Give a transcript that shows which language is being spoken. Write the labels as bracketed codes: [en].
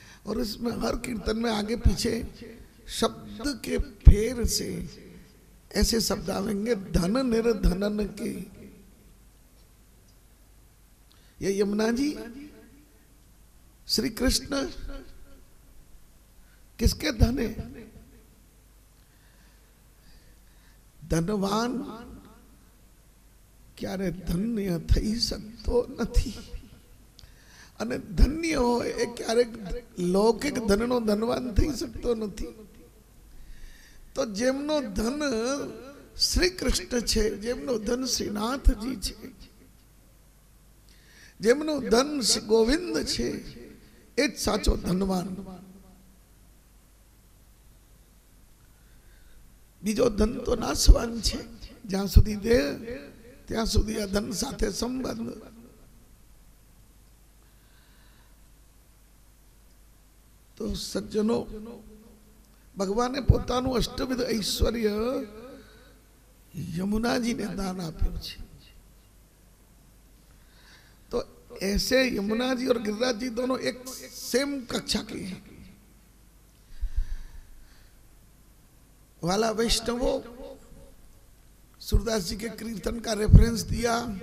[hi] और इसमें हर कीर्तन में आगे पीछे शब्द के फेर से ऐसे शब्द आवेंगे, धन निर्धनन के। ये यमुना जी श्री कृष्ण किसके धन है? [gu] धनवान क्यारे धन्य थई सकतो નથી, અને ધન્ય હોય એ ક્યારેક લૌકિક ધનનો ધનવાન થઈ શકતો નથી। તો જેમનો ધન શ્રી કૃષ્ણ છે, જેમનો ધન શ્રીનાથજી છે, જેમનો ધન શ્રી ગોવિંદ છે, એ જ સાચો ધનવાન। બીજો ધન તો નાશવાન છે, જ્યાં સુધી દેહ ત્યાં સુધી આ ધન સાથે સંબંધ। તો સજ્જનો, ભગવાને પોતાનું અષ્ટવિધ ઐશ્વર્ય यमुनाजीને દાન આપ્યું છે। [hi] तो ऐसे यमुना जी और गिरिराज जी दोनों एक सेम कक्षा के हैं। वाला वैष्णवों, सूरदास जी के कीर्तन का रेफरेंस दिया।